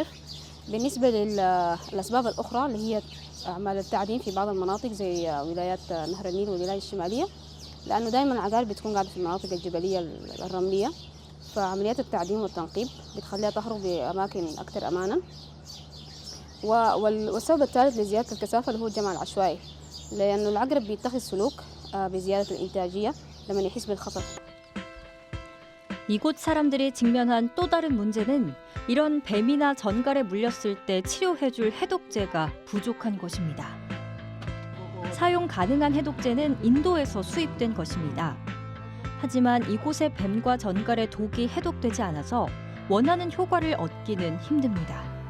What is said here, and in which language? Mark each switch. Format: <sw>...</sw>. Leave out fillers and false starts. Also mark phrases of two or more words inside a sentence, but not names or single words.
<ar>بالنسبة للأسباب الأخرى اللي هي أعمال التعدين في بعض المناطق زي ولايات نهر النيل والولايات الشمالية، لأنه دائما العقارب بتكون قاعدة في المناطق الجبلية الرملية، فعمليات التعدين والتنقيب بتخليها تهرب بأماكن أكثر أمانا. والسبب الثالث لزيادة الكثافة اللي هو الجمع العشوائي، لأنه العقرب بيتخذ سلوك بزيادة الإنتاجية لما يحس بالخطر.</ar> <ko>이곳 사람들이 직면한 또 다른 문제는 이런 뱀이나 전갈에 물렸을 때 치료해줄 해독제가 부족한 것입니다. 사용 가능한 해독제는 인도에서 수입된 것입니다. 하지만 이곳의 뱀과 전갈의 독이 해독되지 않아서 원하는 효과를 얻기는 힘듭니다.</ko>